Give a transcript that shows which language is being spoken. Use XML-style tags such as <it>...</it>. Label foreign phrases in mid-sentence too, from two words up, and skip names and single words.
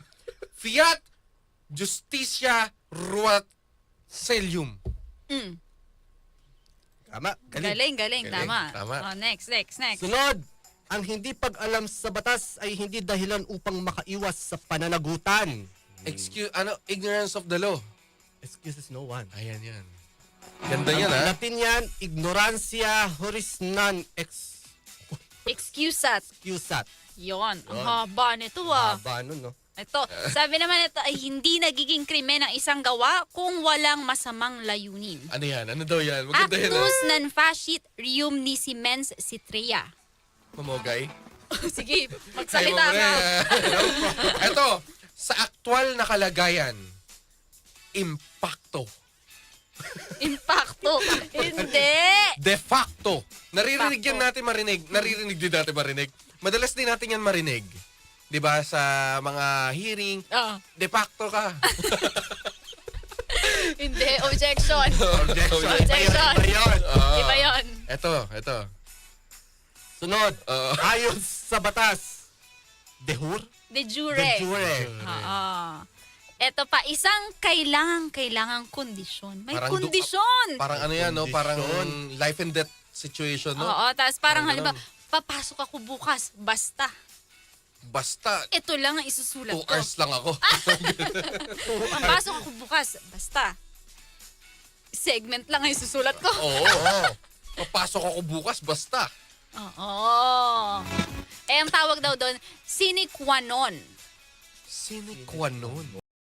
<la>Fiat Justitia Ruat Celium.</la> <tl>Tama, galing. Galing. Galing, Tama. tama. Oh, next. Sunod, ang hindi pag-alam sa batas ay hindi dahilan upang makaiwas sa pananagutan.</tl> <en>Ignorance of the law. Excuses no one.</en> <tl>Ayan yan. Ganda yan, Ang ha? Latin yan,</tl> <la>ignorancia horis non Excusat. excusat.</la> <tl>Yon. Ang haba nito ah. Haba nun, no? Ito, sabi naman ito ay hindi nagiging krimen ang isang gawa kung walang masamang layunin. Ano yan? Ano daw yan? Maganda yan.</tl> <la>Actus non facit reum nisi mens citrea. Mamogay.</la> <tl>Sige, Ayaw magsalita mo ka. Ito, sa aktwal na kalagayan, impacto. Impacto. Hindi.</tl> <la>De facto. Naririnig Facto.</la> <tl>yan natin marinig. Naririnig din natin marinig. Madalas din natin yan marinig. 'Di ba sa mga hearing, Ah,</tl> <la>de facto ka.</la> <tl>hindi. Objection. Objection. Objection. Iba yun. Iba yun. Ito. Sunod, ayon sa batas,</tl> <la>de De jure. jure.</la> <tl>Oo. Ito pa, isang kailangang kondisyon. May Parang kondisyon. Parang ano yan, no? Parang Kondisyon.</tl> <en>life and death situation, no?</en> <tl>Oo, tapos parang Parang halimbawa, papasok ako bukas, basta. Basta Ito lang ang isusulat 2 ko. hours lang ako. Papasok ako bukas, basta. Segment lang ang isusulat ko. Oo. Papasok ako bukas, basta. Oo. Eh, ang tawag daw doon,</tl> <la>sine qua non. Sine qua non.</la>